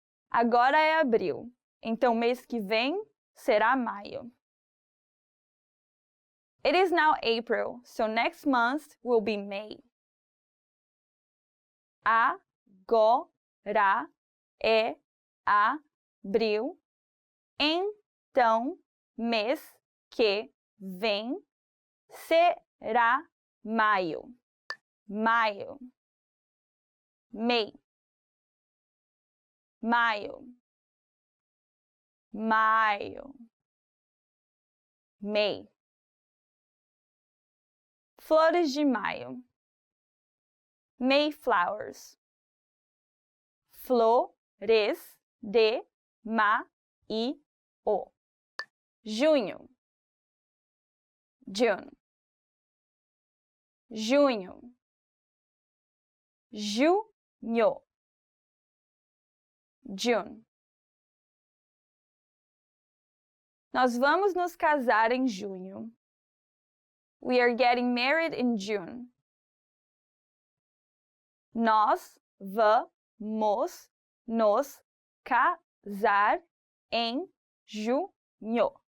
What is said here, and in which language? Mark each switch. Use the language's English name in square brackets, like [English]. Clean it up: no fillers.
[Portuguese] Agora é abril, então mês que vem será maio. [English] It is now April, so next month will be May. [Portuguese] Agora é abril, então mês que vem será maio. Maio. May. Maio. Maio. May. Flores de maio. Mayflowers. Flores de maio. Junho. June. Junho. Junho. [English] June. [Portuguese] Nós vamos nos casar em junho. [English] We are getting married in June. [Portuguese] Nós vamos nos casar em junho.